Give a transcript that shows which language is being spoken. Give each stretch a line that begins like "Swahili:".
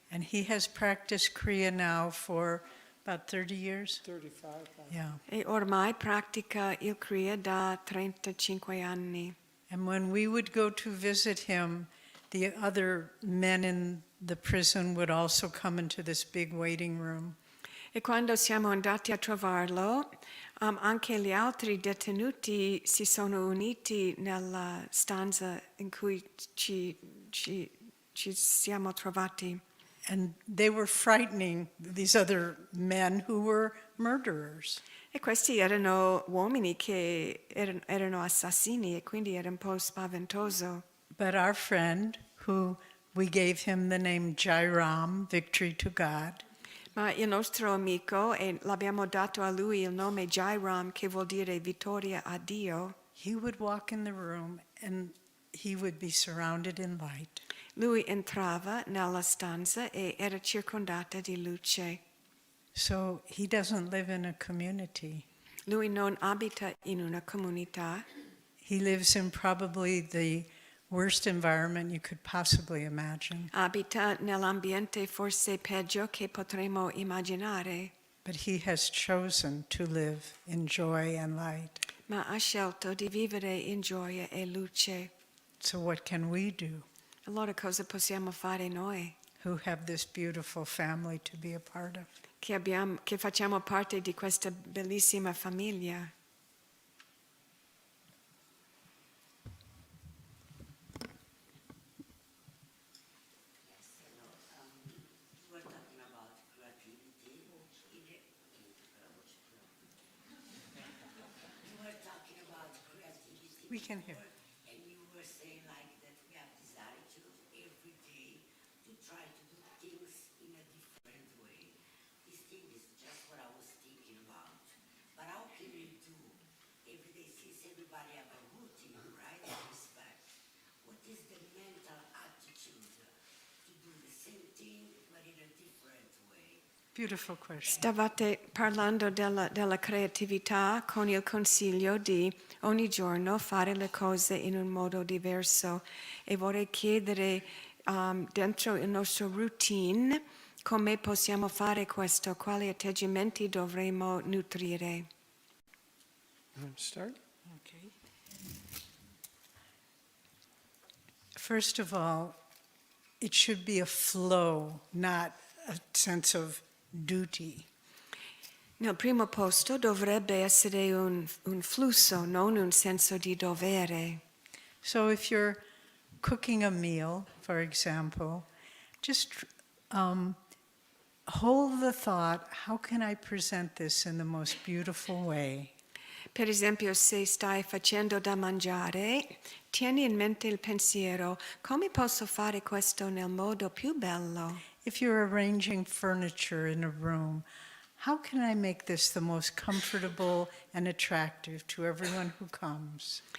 English: And he has practiced Kriya now for about 30 years. 35. Yeah.
Italian: E ormai pratica il Kriya da 35 anni.
English: And when we would go to visit him, the other men in the prison would also come into this big waiting room.
Italian: E quando siamo andati a trovarlo, anche gli altri detenuti si sono uniti nella stanza in cui ci siamo trovati.
English: And they were frightening these other men who were murderers.
Italian: E questi erano uomini che erano assassini e quindi era un po' spaventoso.
English: But our friend, who we gave him the name Jairam, Victory to God,
Italian: Ma il nostro amico, e l'abbiamo dato a lui il nome Jairam, che vuol dire vittoria a Dio,
English: he would walk in the room and he would be surrounded in light.
Italian: lui entrava nella stanza e era circondata di luce.
English: So he doesn't live in a community.
Italian: Lui non abita in una comunità.
English: He lives in probably the worst environment you could possibly imagine.
Italian: Abita nell'ambiente forse peggio che potremmo immaginare.
English: but he has chosen to live in joy and light.
Italian: Ma ha scelto di vivere in gioia e luce.
English: So what can we do
Italian: Allora cosa possiamo fare noi
English: who have this beautiful family to be a part of?
Italian: che facciamo parte di questa bellissima famiglia?
English: You were talking about creativity. You were talking about creativity. We can hear. And you were saying like that we have this attitude every day to try to do things in a different way. This thing is just what I was thinking about. But how can we do every day since everybody have a routine, right? And respect. What is the mental attitude to do the same thing but in a different way? Beautiful question.
Italian: Stavate parlando della creatività con il consiglio di ogni giorno fare le cose in un modo diverso e vorrei chiedere dentro il nostro routine come possiamo fare questo, quali atteggiamenti dovremmo nutrire.
English: You want to start? Okay. First of all, it should be a flow, not a sense of duty.
Italian: Nel primo posto dovrebbe essere un flusso, non un senso di dovere.
English: So if you're cooking a meal, for example, just hold the thought, how can I present this in the most beautiful way?
Italian: Per esempio, se stai facendo da mangiare, tieni in mente il pensiero, come posso fare questo nel modo più bello?
English: If you're arranging furniture in a room, how can I make this the most comfortable and attractive to everyone who comes?